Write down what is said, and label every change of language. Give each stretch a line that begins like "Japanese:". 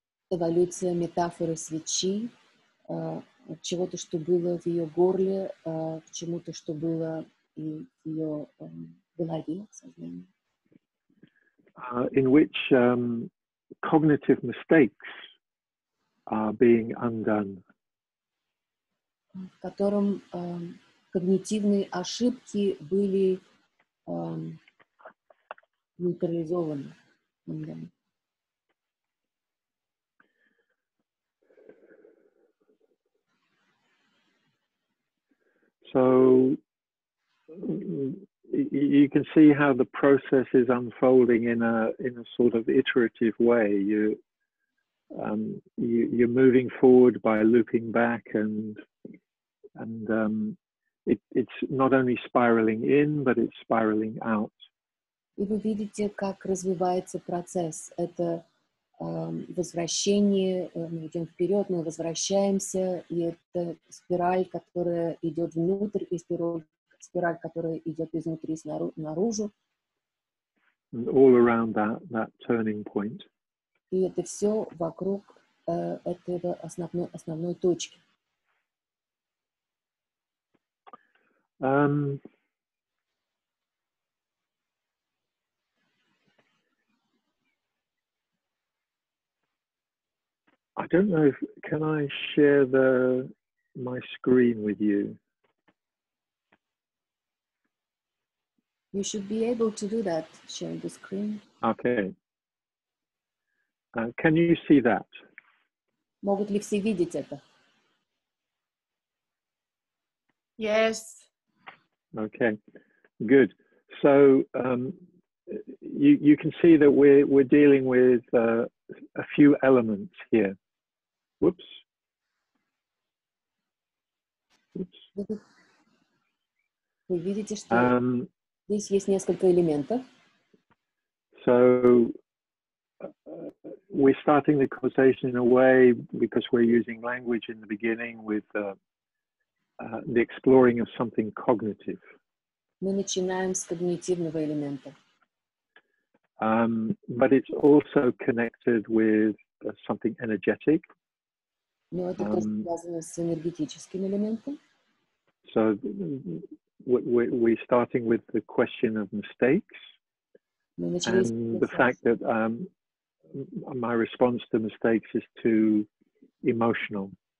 Russian: Эволюция метафоры свечи от чего-то, что было в ее горле, к чему-то, что было и в ее голове, сознании.
English: In which cognitive mistakes are being undone.
Russian: В котором когнитивные ошибки были нейтрализованы.
English: So you can see how the process is unfolding in a sort of iterative way. You're moving forward by looping back, and it's not only spiraling in, but it's spiraling out.
Russian: И вы видите, как развивается процесс. Это возвращение, мы идем вперед, мы возвращаемся, и это спираль, которая идет внутрь, и спираль, которая идет изнутри наружу.
English: All around that turning point.
Russian: И это все вокруг этого основной точки.
English: I don't know can I share my screen with you? You should be able to do that, share the screen. Okay. Can you see that?
Russian: Могут ли все видеть это?
English: Yes. Okay, good. So you can see that we're dealing with a few elements here. Whoops.
Russian: Вы видите, что здесь есть несколько элементов.
English: So we're starting the conversation in a way, because we're using language in the beginning, with the exploring of something cognitive.
Russian: Мы начинаем с когнитивного элемента.
English: But it's also connected with something energetic.
Russian: Но это тоже связано с энергетическим элементом.
English: So we're starting with the question of mistakes, and the fact that my response to mistakes is too emotional.